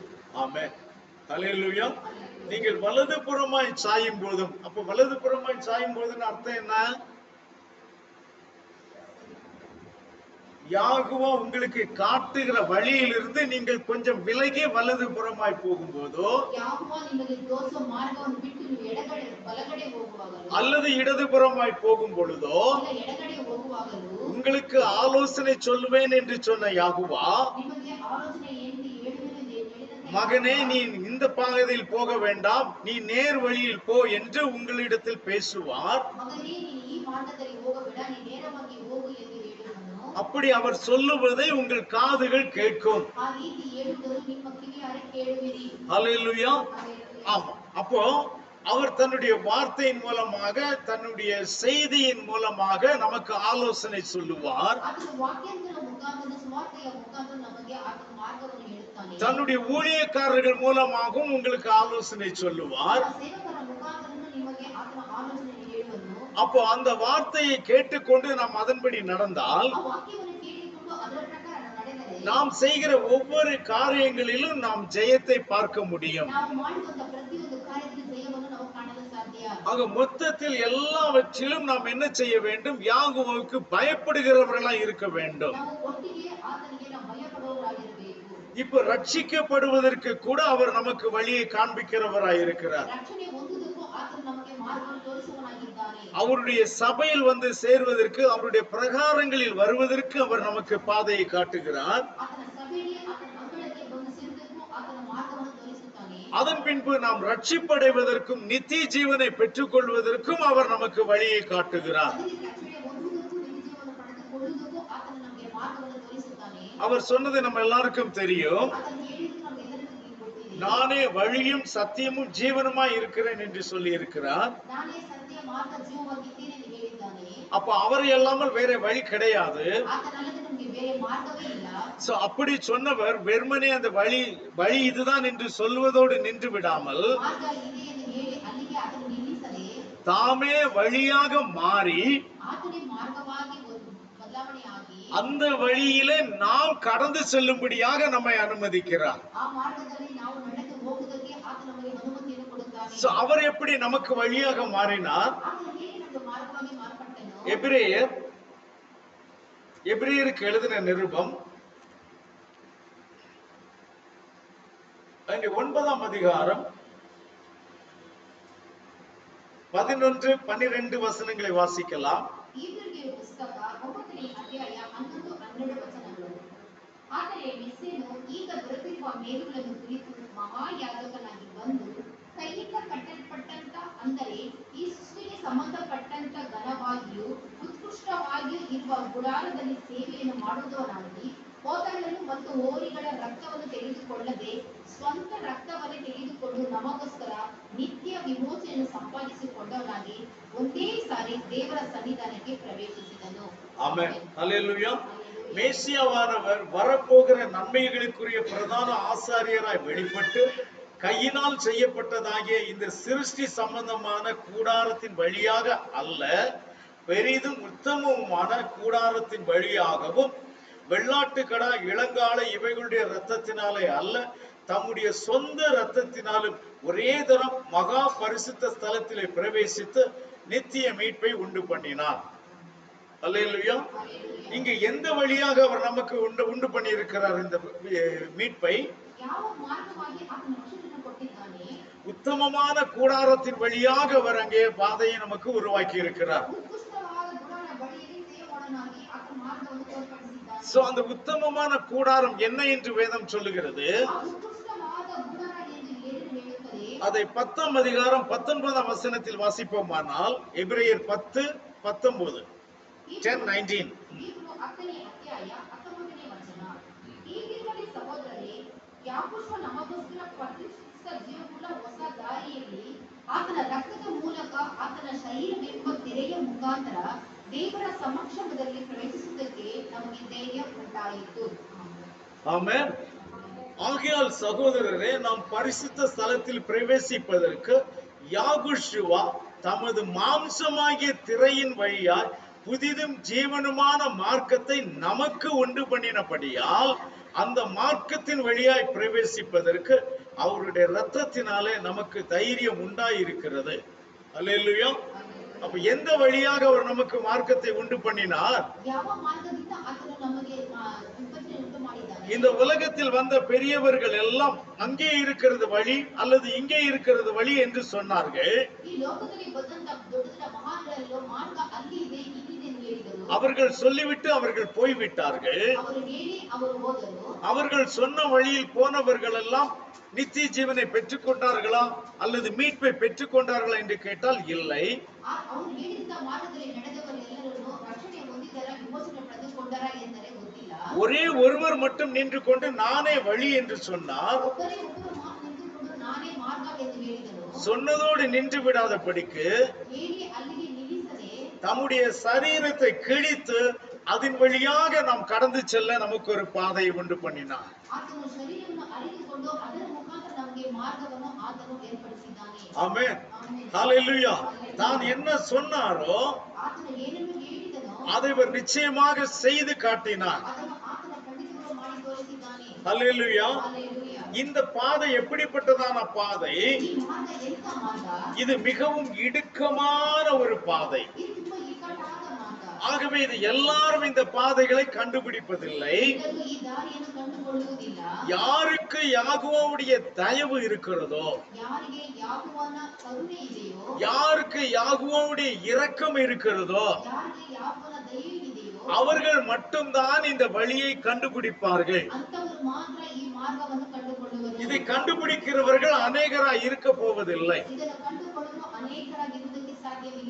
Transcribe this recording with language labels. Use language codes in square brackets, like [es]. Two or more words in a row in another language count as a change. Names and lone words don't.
[ta] ஆமென். ஹல்லேலூயா. நீங்கள் வலதுபுறமாய் சாயும் போதும், அப்ப வலதுபுறமாய் சாயும் போதுன்னு அர்த்தம் என்ன? யாகுவா உங்களுக்கு காட்டுகிற வழியிலிருந்து நீங்கள் கொஞ்சம் விலகி வலதுபுறமாய் போகும்போதோ, [kn] ಯಾಹೋವ ನಿಮಗೆ ತೋರಿಸುವ ಮಾರ್ಗವನ್ನು ಬಿಟ್ಟು ನೀವು ಎಡಗಡೆ ಬಲಗಡೆ ಹೋಗುವಾಗಲೂ [ta] அல்லது இடதுபுறமாய் போகும் பொழுதோ, [kn] ಇಲ್ಲ ಎಡಗಡೆ ಹೋಗುವಾಗಲೂ [ta] உங்களுக்கு ஆலோசனை சொல்லுவேன் என்று சொன்ன யாகுவா, [kn] ನಿಮಗೆ ಆಲೋಚನೆ ಎಂದು ಹೇಳಿದಂತೆ [ta] மகனே நீ இந்த பாதையில் போக வேண்டாம், நீ நேர் வழியில் போ என்று உங்களிடத்தில் பேசுவார். [kn] ಮಗನೇ ನೀನು ಈ ಮಾರ್ಗದಲ್ಲಿ ಹೋಗಬೇಡ, ನೀ ನೇರವಾಗಿ ಹೋಗು ಎಂದು ಹೇಳುವನು. [ta] அப்படி அவர் சொல்லுவதை உங்கள் காதுகள் கேட்கும். [kn] ಆ ರೀತಿ ಹೇಳುವುದು ನಿಮ್ಮ ಕಿವಿಯಾರೆ ಕೇಳುವಿರಿ. [ta] ஹல்லேலூயா. Hallelujah. ஆமா. அப்போ அவர் தன்னுடைய வார்த்தையின் மூலமாக, தன்னுடைய செய்தியின் மூலமாக நமக்கு ஆலோசனை சொல்லுவார். [kn] ಆತನ ವಾಕ್ಯಗಳ ಮುಖಾಂತರ ಸುವಾರ್ತೆಯ ಮುಖಾಂತರ ನಮಗೆ ಆತನ ಮಾರ್ಗವನ್ನು ಹೇಳುತ್ತಾನೆ. [ta] தன்னுடைய ஊழியக்காரர்கள் மூலமாகவும் உங்களுக்கு ஆலோசனை சொல்லுவார். [kn] ಆತನ ಸೇವಕರ ಮುಖಾಂತರ ನಿಮಗೆ ಆತನ ಆಲೋಚನೆ ಹೇಳುವನು. [ta] அப்போ அந்த வார்த்தையை கேட்டுக்கொண்டு நாம் அதன்படி நடந்தால், [kn] ಆ ವಾಕ್ಯವನ್ನು ಕೇಳಿಕೊಂಡು ಅದರ ಪ್ರಕಾರ ನಡೆದರೆ [ta] நாம் செய்கிற ஒவ்வொரு காரியங்களிலும் நாம் ஜெயத்தை பார்க்க முடியும். [kn] ನಾವು ಮಾಡುವಂತ ಪ್ರತಿಯೊಂದು ಕಾರ್ಯದಲ್ಲಿ ಜಯವನ್ನು ನಾವು ಕಾಣಲು ಸಾಧ್ಯ. [ta] ஆக மொத்தத்தில் எல்லாவற்றிலும் நாம் என்ன செய்ய வேண்டும்? யாகுவுக்கு பயப்படுகிறவர்களாய் இருக்க வேண்டும். [kn] ನಾವು ಒಟ್ಟಿಗೆ ಆತನಿಗೆ ನಾವು ಭಯಪಡುವವರಾಗಿರಬೇಕು. [ta] இப்ப ரட்சிக்கப்படுவதற்கு கூட அவர் நமக்கு வழியை காண்பிக்கிறவராய் இருக்கிறார். [kn] ರಕ್ಷಣೆ ಹೊಂದುವುದಕ್ಕೂ ಆತನು ನಮಗೆ ಮಾರ್ಗವನ್ನು ತೋರಿಸುವವನಾಗಿದ್ದಾನೆ. [ta] அவருடைய சபையில் வந்து சேர்வதற்கு, அவருடைய பிரகாரங்களில் வருவதற்கு அவர் நமக்கு பாதையை காட்டுகிறார். [kn] ಆತನ ಸಭೆಯಲ್ಲಿ ಆತನ ಅಂಗಳಕ್ಕೆ ಬಂದು ಸೇರುವುದಕ್ಕೂ ಆತನ ಮಾರ್ಗವನ್ನು ತೋರಿಸುತ್ತಾನೆ. [ta] அதன் பின்பு நாம் ரட்சிப்படைவதற்கும் நித்திய ஜீவனை பெற்றுக் கொள்வதற்கும் அவர் நமக்கு வழியை காட்டுகிறார். [kn] ಅದೇ ರೀತಿ ರಕ್ಷಣೆ ಹೊಂದುವುದಕ್ಕೂ ನಿತ್ಯ ಜೀವವನ್ನು ಪಡೆದುಕೊಳ್ಳುವುದಕ್ಕೂ ಆತನು ನಮಗೆ ಮಾರ್ಗವನ್ನು ತೋರಿಸುತ್ತಾನೆ. [ta] அவர் சொன்னது நம்ம எல்லாருக்கும் தெரியும். [kn] ಆತನು ಹೇಳಿದ್ದು ನಮಗೆಲ್ಲರಿಗೂ ಗೊತ್ತಿದೆ. [ta] நானே வழியும் சத்தியமும் ஜீவனுமாய் இருக்கிறேன் என்று சொல்லி இருக்கிறார். [kn] ನಾನೇ ಸತ್ಯ ಮಾರ್ಗ ಜೀವವಾಗಿದ್ದೇನೆ ಎಂದು ಹೇಳಿದ್ದಾನೆ. [ta] அப்ப அவரை அல்லாமல் வேற வழி கிடையாது. [kn] ಆತನಲ್ಲದೆ ನಮಗೆ ಬೇರೆ ಮಾರ್ಗವೇ ಇಲ್ಲ. [ta] சோ அப்படி சொன்னவர் வெறுமனே அந்த வழி இதுதான் என்று சொல்வதோடு நின்று விடாமல், [kn] ಮಾರ್ಗ ಇದೆ ಎಂದು ಹೇಳಿ ಅಲ್ಲಿಗೆ ಆತನು ನಿಲ್ಲಿಸದೆ [ta] தாமே வழியாக மாறி [kn] ಆತನೇ ಮಾರ್ಗವಾಗಿ ಬದಲಾವಣೆಯಾಗಿ [ta] அந்த வழியிலே நாம் கடந்து செல்லும்படியாக நம்மை அனுமதிக்கிறார். [kn] ಆ ಮಾರ್ಗದಲ್ಲಿ ನಾವು ನಡೆದು ಹೋಗುವುದಕ್ಕೆ ಆತ ನಮಗೆ ಅನುಮತಿಯನ್ನು ಕೊಡುತ್ತಾನೆ. [ta] சோ அவர் எப்படி நமக்கு வழியாக மாறினார்? [kn] ಆತನು ಹೇಗೆ ನಮಗೆ ಮಾರ್ಗವಾಗಿ ಮಾರ್ಪಟ್ಟನು? [ta] எபிரேயருக்கு எழுதின நிருபம் அங்கே 9ஆம் அதிகாரம் 11, 12 வசனங்களை வாசிக்கலாம். [kn] ಇಬ್ರಿಯರ ಪುಸ್ತಕ 9ನೇ ಅಧ್ಯಾಯ 11, 12 ವಚನಗಳು. ಆದರೆ ಮೆಸ್ಸೇನು ಈಗ ಬರುತ್ತಿರುವ ಮೇಲುಗಳನ್ನು ಕುರಿತು ಮಹಾಯಾಜಕನಾಗಿ ಬಂದು ಕೈಯಿಂದ ಕಟ್ಟಲ್ಪಟ್ಟಂತ, ಅಂದರೆ ಈ ಸೃಷ್ಟಿಗೆ ಸಂಬಂಧಪಟ್ಟಂತ ಘನವಾಗಿಯೂ ಉತ್ಕೃಷ್ಟವಾಗಿಯೂ ಇರುವ ಗುಡಾರದಲ್ಲಿ ಸೇವೆಯನ್ನು ಮಾಡುವುದವನಾಗಿ ಹೋತಗಳನ್ನು ಮತ್ತು ಹೋರಿಗಳ ರಕ್ತವನ್ನು ತೆಗೆದುಕೊಳ್ಳದೆ ಸ್ವಂತ ರಕ್ತವನ್ನೇ ತೆಗೆದುಕೊಂಡು ನಮಗೋಸ್ಕರ ನಿತ್ಯ ವಿಮೋಚನೆಯನ್ನು ಸಂಪಾದಿಸಿಕೊಂಡವನಾಗಿ ಒಂದೇ ಸಾರಿ ದೇವರ ಸನ್ನಿಧಾನಕ್ಕೆ ಪ್ರವೇಶಿಸಿದನು. [ta] ஆமென். ஹல்லேலூயா. மேசியாவானவர் வரப்போகிற நன்மைகளுக்குரிய பிரதான ஆசாரியராய் வெளிப்பட்டு கையினால் செய்யப்பட்டதாகிய இந்த சிருஷ்டி சம்பந்தமான கூடாரத்தின் வழியாக அல்ல, பெரிதும் உத்தமமான கூடாரத்தின் வழியாகவும் வெள்ளாட்டுக்கடா, இளங்காளை இவைகளுடைய இரத்தத்தினாலே அல்ல, தம்முடைய சொந்த இரத்தத்தினாலும் ஒரே தரம் மகா பரிசுத்த ஸ்தலத்திலே பிரவேசித்து நித்திய மீட்பை உண்டு பண்ணினார். அல்லேலூயா. இங்க எந்த வழியாக அவர் நமக்கு உண்டு பண்ணி இருக்கிறார் இந்த மீட்பை? [kn] ಯಾವ ಮಾರ್ಗವಾಗಿ ಆತನ ರಕ್ಷಣೆಯನ್ನು ಕೊಟ್ಟಿದ್ದಾನೆ? [ta] உத்தமமான கூடாரத்தின் வழியாக அவர் அங்கே பாதையை நமக்கு உருவாக்கி இருக்கிறார். [kn] ಉತ್ಕೃಷ್ಟವಾದ ಗುಡಾರ ಬಳಿಯಲ್ಲಿ ದೇವರನ್ನಾಗಿ ಆತನ ಮಾರ್ಗವನ್ನು ತೋರ್ಪಡಿಸಿದ್ದಾನೆ. [ta] சோ அந்த உத்தமமான கூடாரம் என்ன என்று வேதம் சொல்லுகிறது? [kn] ಆ ಉತ್ಕೃಷ್ಟವಾದ ಗುಡಾರ ಎಂದು ಏನು ಹೇಳುತ್ತದೆ? [ta] அதை 10ஆம் அதிகாரம் 19ஆம் வசனத்தில் வாசிப்போமானால் எபிரேயர் 10:19 10:19 [kn] ಹೀಬ್ರೂ 10ನೇ ಅಧ್ಯಾಯ 19ನೇ ವಚನ. ಹೀಗಿರಲಿ ಸಹೋದರರೇ, ಯಾಕೋಬ ನಮಗೋಸ್ಕರ ಪ್ರತಿಷ್ಠಿತ ಜೀವವುಳ್ಳ ಹೊಸ ದಾರಿಯಲ್ಲಿ ಆತನ ರಕ್ತದ ಮೂಲಕ ಆತನ ಶರೀರವೆಂಬ ತೆರೆಯ ಮುಖಾಂತರ ದೇವರ ಸಮಕ್ಷಮದಲ್ಲಿ ಪ್ರವೇಶಿಸುವುದಕ್ಕೆ ನಮಗೆ ಧೈರ್ಯ ಉಂಟಾಯಿತು. [ta] ஆமென். ஆகையால் சகோதரரே, நாம் பரிசுத்த ஸ்தலத்தில் பிரவேசிப்பதற்கு யாகுஷுவா தமது மாம்சமாகிய திரையின் வழியாய் புதிதும் ஜீவனுமான மார்க்கத்தை நமக்கு உண்டு பண்ணினபடியால் அந்த மார்க்கத்தின் வழியாய் பிரவேசிப்பதற்கு அவருடைய இரத்தத்தினாலே நமக்கு தைரியம் உண்டாயிருக்கிறது. அல்லேலூயா. அப்ப எந்த வழியாக அவர் நமக்கு மார்க்கத்தை உண்டு பண்ணினார்? [kn] ಯಾವ ಮಾರ್ಗದಿಂದ ಆತನು ನಮಗೆ ವಿಪತ್ತನ್ನು ಉಂಟು ಮಾಡಿದ್ದಾನೆ? [ta] இந்த உலகத்தில் வந்த பெரியவர்கள் எல்லாம் அங்கே இருக்கிறது வழி அல்லது இங்கே இருக்கிறது வழி என்று சொன்னார்கள். [kn] ಈ ಲೋಕದಲ್ಲಿ ಬಂದಂತ ದೊಡ್ಡ ದೊಡ್ಡ ಮಹಾನ್ಗಳೆಲ್ಲ ಮಾರ್ಗ ಅಲ್ಲಿ ಇದೆ ಇಲ್ಲಿದೆ ಎಂದು ಹೇಳಿದರು. [ta] அவர்கள் சொல்லிவிட்டு அவர்கள் போய்விட்டார்கள். [kn] ಅವರು ಹೇಳಿ ಅವರು ಹೋದರು. [ta] அவர்கள் சொன்ன வழியில் போனவர்கள் எல்லாம் நித்திய ஜீவனை பெற்றுக் கொண்டார்களா அல்லது மீட்பை பெற்றுக் கொண்டார்களா என்று கேட்டால் இல்லை. [kn] ಅವರು ಹೇಳಿದ ಮಾರ್ಗದಲ್ಲಿ ನಡೆದವರೆಲ್ಲರೂ ರಕ್ಷಣೆ ಹೊಂದಿದರ ವಿಮೋಚನೆ ಪಡೆದುಕೊಂಡರ ಎಂದರೆ ಗೊತ್ತಿಲ್ಲ. [ta] ஒரே ஒருவர் மட்டும் நின்று கொண்டு நானே வழி என்று சொன்னார். [kn] ಒಬ್ಬರೇ ಒಬ್ಬರು ನಿಂತುಕೊಂಡು ನಾನೇ ಮಾರ್ಗ ಎಂದು ಹೇಳಿದರು. [ta] சொன்னதோடு நின்று விடாதபடிக்கு [kn] ಹೇಳಿ ಅಲ್ಲಿಗೆ ನಿಲ್ಲಿಸದೆ [ta] தம்முடைய சரீரத்தை கிழித்து அதன் வழியாக நாம் கடந்து செல்ல நமக்கு ஒரு பாதையை உண்டு பண்ணினார். [kn] ಆತನು ಶರೀರವನ್ನು ಅರಿತುಕೊಂಡು ಅದರ ಮುಖಾಂತರ ನಮಗೆ ಮಾರ್ಗವನ್ನು ಆತನು ಏರ್ಪಡಿಸಿದ್ದಾನೆ. [ta] ஆமென். [kn] ಆಮೆನ್. [ta] ஹalleluya. தான் என்ன சொன்னாரோ [kn] ಆತನು ಏನನ್ನು ಹೇಳಿದನೋ [ta] அதை அவர் நிச்சயமாக செய்து காட்டினார். [kn] ಅದನ್ನು ಆತನ ಖಂಡಿತಗಳು ಮಾಡಿ ತೋರಿಸಿದ್ದಾನೆ. [ta] ஹalleluya. [kn] ಹಲ್ಲೆಲೂಯಾ. [ta] இந்த பாதை எப்படிப்பட்டதான பாதை? [kn] ಈ ಮಾರ್ಗ ಎಂತ ಮಾರ್ಗ? [ta] இது மிகவும் இடுக்கமான ஒரு பாதை. [kn] ಇದು ತುಂಬಾ ಇಕ್ಕಟ್ಟಾದ ಮಾರ್ಗ. [ta] ஆகவே இது எல்லாரும் இந்த பாதைகளை கண்டுபிடிப்பதில்லை. [kn] ಎಲ್ಲರೂ ಈ ದಾರಿಯನ್ನು ಕಂಡುಕೊಳ್ಳುವುದಿಲ್ಲ. [ta] யாருக்கு யாகுவோவுடைய தயவு இருக்கிறதோ, [kn] ಯಾರಿಗೆ ಯಾಗುವನ ಕರುಣೆ ಇದೆಯೋ, [ta] யாருக்கு யாகுவோவுடைய இரக்கம் இருக்கிறதோ, [kn] ಯಾರಿಗೆ ಯಾಗುವನ ದಯೆ ಇದೆಯೋ, [ta] அவர்கள் மட்டும்தான் இந்த வழியை கண்டுபிடிப்பார்கள். [kn] ಅಂತವರು ಮಾತ್ರ ಈ ಮಾರ್ಗವನ್ನು ಕಂಡುಕೊಳ್ಳುವರು. [ta] இதை கண்டுபிடிக்கிறவர்கள் அநேகராய் இருக்க போவதில்லை. [kn] ಇದನ್ನು ಕಂಡುಕೊಳ್ಳಲು ಅನೇಕರಾಗಿರುವುದಕ್ಕೆ ಸಾಧ್ಯವಿಲ್ಲ.